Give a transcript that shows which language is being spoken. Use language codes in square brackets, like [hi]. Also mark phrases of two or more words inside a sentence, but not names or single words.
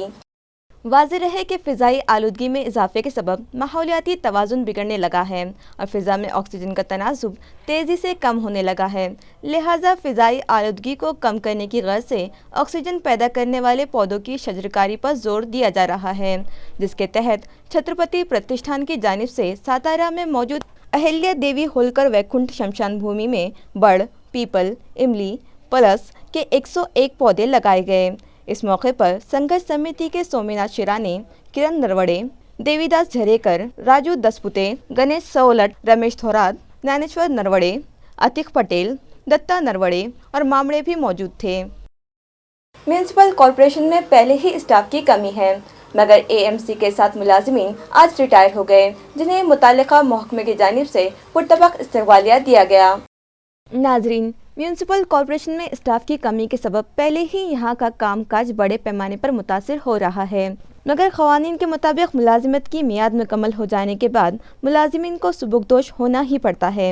[ur] واضح رہے کہ فضائی آلودگی میں اضافے کے سبب ماحولیاتی توازن بگڑنے لگا ہے اور فضا میں آکسیجن کا تناسب تیزی سے کم ہونے لگا ہے، لہٰذا فضائی آلودگی کو کم کرنے کی غرض سے آکسیجن پیدا کرنے والے پودوں کی شجرکاری پر زور دیا جا رہا ہے، جس کے تحت چھترپتی پرتشٹھان کی جانب سے ساتارا میں موجود اہلیہ دیوی ہولکر ویکنٹھ شمشان بھومی میں بڑ، پیپل، املی، پلس کے 101 پودے لگائے گئے۔ اس موقع پر سنگھرش سمیتی کے سومیناتھ شیرانے، کرن نروڑے، دیوی داس جھریکر، راجو دسپوتے، گنیش سولٹ، رمیش تھورات، ஞானேశ్வர் نروڑے، عتیق پٹیل، دتا نروڑے اور مامڑے بھی موجود تھے۔ میونسپل کارپوریشن میں پہلے ہی اسٹاف کی کمی ہے مگر اے ایم سی کے 7 ملازمین آج ریٹائر ہو گئے جنہیں متعلقہ محکمے کی جانب سے پرتپاک استقبالیہ دیا گیا۔ ناظرین، میونسپل کارپوریشن میں اسٹاف کی کمی کے سبب پہلے ہی یہاں کا کام کاج بڑے پیمانے پر متاثر ہو رہا ہے مگر قوانین کے مطابق ملازمت کی میعاد مکمل ہو جانے کے بعد ملازمین کو سبکدوش ہونا ہی پڑتا ہے۔